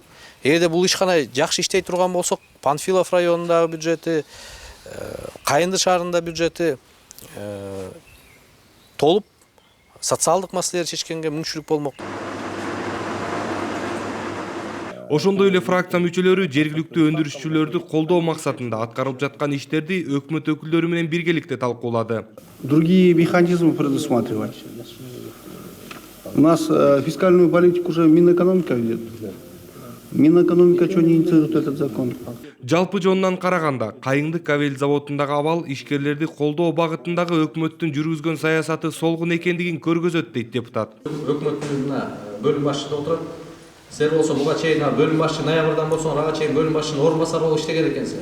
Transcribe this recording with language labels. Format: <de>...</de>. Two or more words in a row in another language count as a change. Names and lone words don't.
<ky>Эгерде бул ишкана жакшы иштей турган болсок, Панфилов районундагы бюджети, Кайынды шаарында бюджети толуп социалдык маселелерди чечкенге мүмкүнчүлүк болмок. Ошондой эле фракция мүчөлөрү жергиликтүү өндүрүшчүлөрдү колдоо максатында аткарылып жаткан иштерди өкмөт өкүлдөрү менен биргеликте талкуулады.</ky> <ru>Другие механизмы предусматривать. У нас фискальную политику уже Минэкономика ведет. Минэкономика что не инициирует этот закон?</ru> <ky>Жалпы жонунан караганда, Кайыңды кабель заводундагы абал ишкерлерди колдоо багытындагы өкмөттүн жүргүзгөн саясаты солгун экендигин көргөзөт дейт депутат. Өкмөттүн бөлүм башчыда отурат. Силер болсо буга чейин бөлүм башчы ноябрдан болсоң ага чейин бөлүм башчынын орун басары болуп иштеген экенсиздер.</ky>